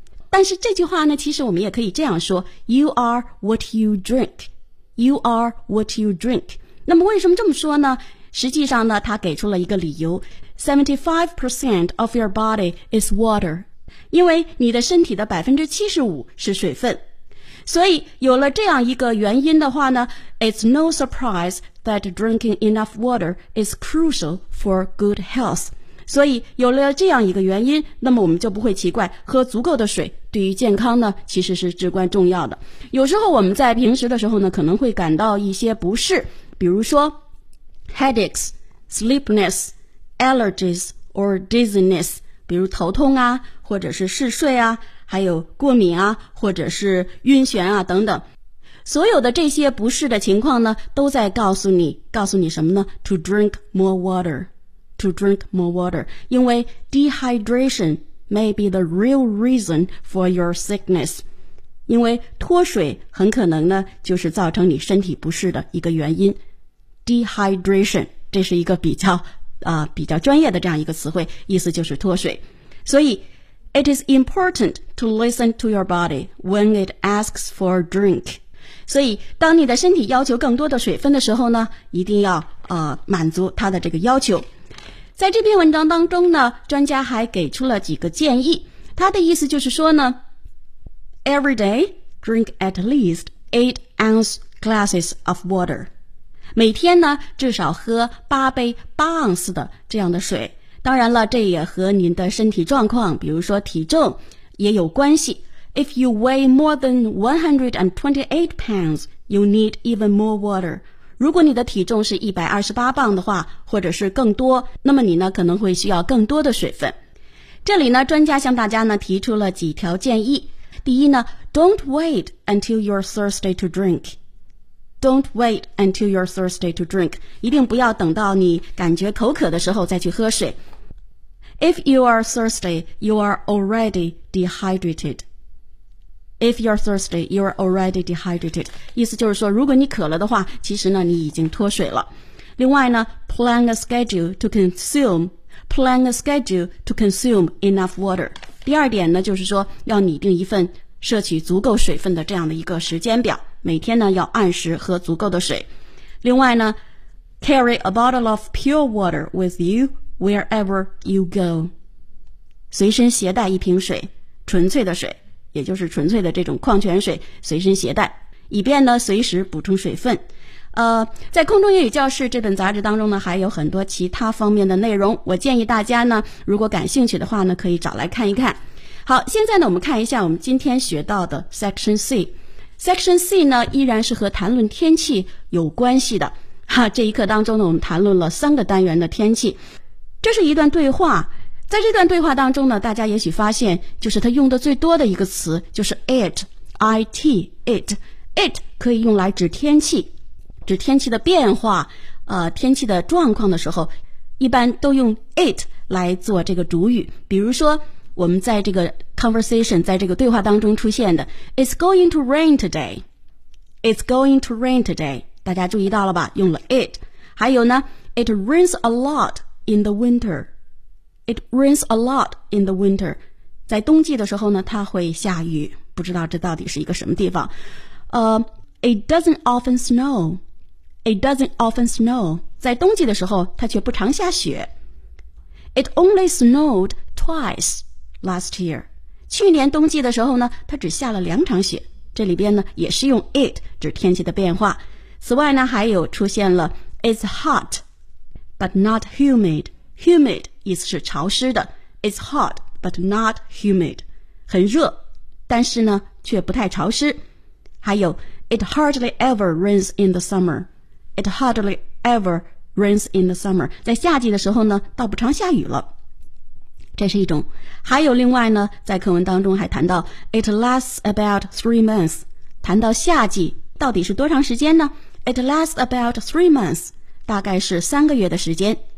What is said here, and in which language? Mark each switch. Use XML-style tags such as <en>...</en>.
<zh>但是这句话呢，其实我们也可以这样说，</zh> <en>You are what you drink. You are what you drink.</en> <zh>那么为什么这么说呢？实际上呢，他给出了一个理由，</zh> <en>75% of your body is water.</en> <zh>因为你的身体的 75% 是水分。所以有了这样一个原因的话呢，</zh> <en>It's no surprise that drinking enough water is crucial for good health.</en> <zh>所以有了这样一个原因，那么我们就不会奇怪喝足够的水对于健康呢其实是至关重要的。有时候我们在平时的时候呢可能会感到一些不适，比如说</zh> <en>headaches, sleepiness, allergies or dizziness,</en> <zh>比如头痛啊，或者是嗜睡啊，还有过敏啊，或者是晕眩啊等等。所有的这些不适的情况呢，都在告诉你什么呢？</zh> <en>To drink more water. To drink more water. 因为 dehydration may be the real reason for your sickness.</en> <zh>因为脱水很可能呢，就是造成你身体不适的一个原因。 Dehydration, 这是一个比较专业的这样一个词汇，意思就是脱水。</zh> <en>所以It is important to listen to your body when it asks for a drink.</en> <zh>所以当你的身体要求更多的水分的时候呢，一定要满足它的这个要求。在这篇文章当中呢，专家还给出了几个建议。他的意思就是说呢，</zh> <en>Every day, drink at least 8 ounce glasses of water.</en> <zh>每天呢，至少喝8杯8盎司的这样的水。当然了，这也和您的身体状况，比如说体重，也有关系。</zh> <en>If you weigh more than 128 pounds, you need even more water.</en> <zh>如果你的体重是128磅的话，或者是更多，那么你呢，可能会需要更多的水分。这里呢，专家向大家呢提出了几条建议。</zh> <en>第一呢 ，Don't wait until you're thirsty to drink。 Don't wait until you're thirsty to drink.</en> <zh>一定不要等到你感觉口渴的时候再去喝水。</zh> <en>If you are thirsty, you are already dehydrated. If you're thirsty, you are already dehydrated.</en> <zh>意思就是说，如果你渴了的话，其实呢，你已经脱水了。</zh> <en>另外呢 ，plan a schedule to consume. Plan a schedule to consume enough water.</en> <zh>第二点呢，就是说要拟定一份摄取足够水分的这样的一个时间表。每天呢要按时喝足够的水。</zh> <en>另外呢 ,carry a bottle of pure water with you wherever you go.</en> <zh>随身携带一瓶水，纯粹的水，也就是纯粹的这种矿泉水随身携带，以便呢随时补充水分。在空中英语教室这本杂志当中呢还有很多其他方面的内容，我建议大家呢如果感兴趣的话呢可以找来看一看。好，现在呢我们看一下我们今天学到的 Section C。 Section C 呢依然是和谈论天气有关系的。哈，这一课当中呢我们谈论了三个单元的天气。这是一段对话。在这段对话当中呢大家也许发现就是他用的最多的一个词就是 it. It 可以用来指天气。指天气的变化天气的状况的时候一般都用 it 来做这个主语。比如说我们在这个 conversation 在这个对话当中出现的</zh> <en>It's going to rain today. It's going to rain today.</en> <zh>大家注意到了吧，用了 it.</zh> <en>还有呢 It rains a lot in the winter. It rains a lot in the winter.</en> <zh>在冬季的时候呢它会下雨，不知道这到底是一个什么地方。</zh> <en>It doesn't often snow. It doesn't often snow.</en> <zh>在冬季的时候它却不常下雪。</zh> <en>It only snowed twice. Last year,</en> <zh>去年冬季的时候呢它只下了两场雪，这里边呢也是用 it 指天气的变化。此外呢还有出现了</zh> <en>it's hot, but not humid. Humid</en> <zh>意思是潮湿的，</zh> <en>it's hot, but not humid.</en> <zh>很热，但是呢却不太潮湿。</zh> <en>还有 it hardly ever rains in the summer. It hardly ever rains in the summer.</en> <zh>在夏季的时候呢倒不常下雨了。这是一种。还有另外呢在课文当中还谈到</zh> <en>It lasts about 3 months.</en> <zh>谈到夏季到底是多长时间呢？</zh> <en>It lasts about 3 months.</en> <zh>大概是三个月的时间。</zh>